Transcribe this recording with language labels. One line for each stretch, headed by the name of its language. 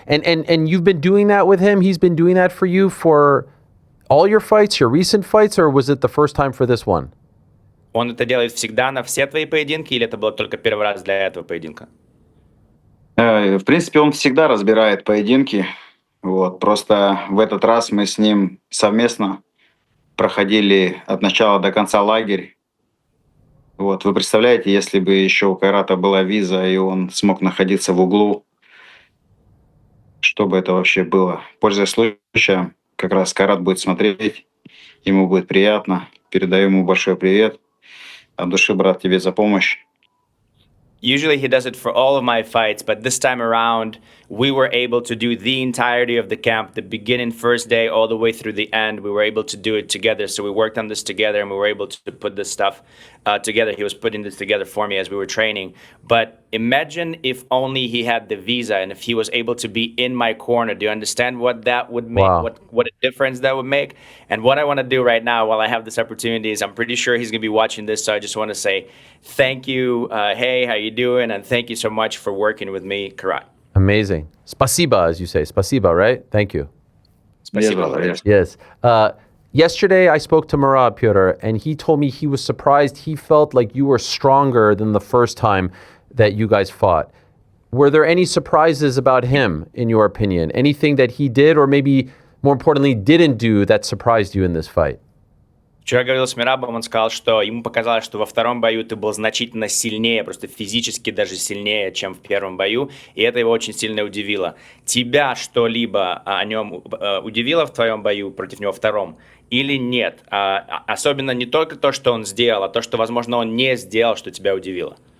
English: And you've been doing that with him? He's been doing that for you for all your fights, your recent fights, or was it the first time for this one?
Russian: Он это делает всегда на все твои поединки, или это было только первый раз для этого поединка? В принципе, он всегда разбирает поединки. Вот. Просто в этот раз мы с ним совместно проходили от начала до конца лагерь. Вот. Вы представляете, если бы еще у Кайрата была виза, и он смог находиться в углу, что бы это вообще было? Пользуясь случаем, как раз Кайрат будет смотреть, ему будет приятно. Передаю ему большой привет. От души, брат, тебе за помощь.
English: Usually he does it for all of my fights, but this time around, we were able to do the entirety of the camp, the beginning first day all the way through the end. We were able to do it together. So we worked on this together and we were able to put this stuff together. He was putting this together for me as we were training. But imagine if only he had the visa and if he was able to be in my corner. Do you understand what that would make? Wow. What a difference that would make? And what I want to do right now while I have this opportunity is I'm pretty sure he's going to be watching this. So I just want to say thank you. Hey, how you doing? And thank you so much for working with me, Karat. Amazing. Spasiba, as you say. Spasiba, right? Thank you.
Russian: Спасибо.
English: Yes. Yesterday, I spoke to Merab, Petr, and he told me he was surprised. He felt like you were stronger than the first time that you guys fought. Were there any surprises about him, in your opinion? Anything that he did, or maybe more importantly, didn't do that surprised you in this fight?
Russian: Вчера говорил с Мерабом, он сказал, что ему показалось, что во втором бою ты был значительно сильнее, просто физически даже сильнее, чем в первом бою, и это его очень сильно удивило. Тебя что-либо о нем удивило в твоем бою против него втором или нет? Особенно не только то, что он сделал, а то, что, возможно, он не сделал, что тебя удивило.